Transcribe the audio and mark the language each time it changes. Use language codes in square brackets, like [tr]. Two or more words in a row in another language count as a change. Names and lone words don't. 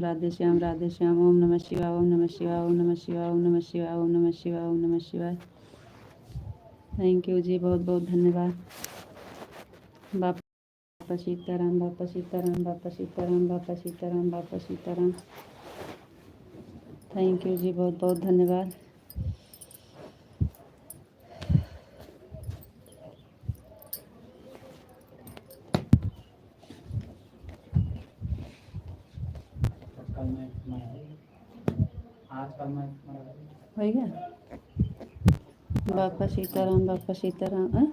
[hi] राधे श्याम राधे श्याम। ओम नमः शिवाय ओम नमः शिवाय ओम नमः शिवाय ओम नमः शिवाय ओम नमः शिवाय ओम नमः शिवाय। [en] thank you [hi] जी, बहुत बहुत धन्यवाद। बापा सीताराम बापा सीताराम बापा सीताराम बापा सीताराम बापा सीताराम। [en] thank you [hi] जी, बहुत बहुत धन्यवाद। हो गया बापा सीताराम बापा सीताराम।